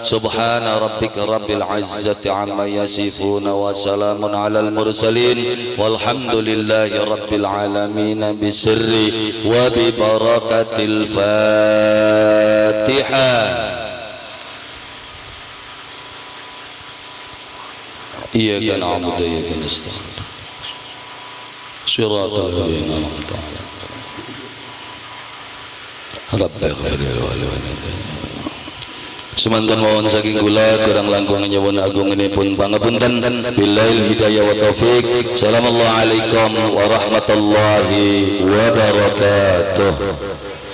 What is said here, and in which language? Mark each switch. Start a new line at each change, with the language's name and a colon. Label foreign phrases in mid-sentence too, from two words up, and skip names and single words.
Arabic: سبحان ربك رب العزة عما يصفون وسلام على المرسلين والحمد لله رب العالمين بسر وببركة الفاتحة. إياك نعبد وإياك نستعين. صراط الذين أنعمت عليهم. ربنا اغفر لي ولوالدي.
Javanese: Semanten mawon saking kula kurang langkung nyuwun agunganipun pangapunten.
Arabic: بالله الهداية والتوفيق. السلام عليكم ورحمة الله وبركاته.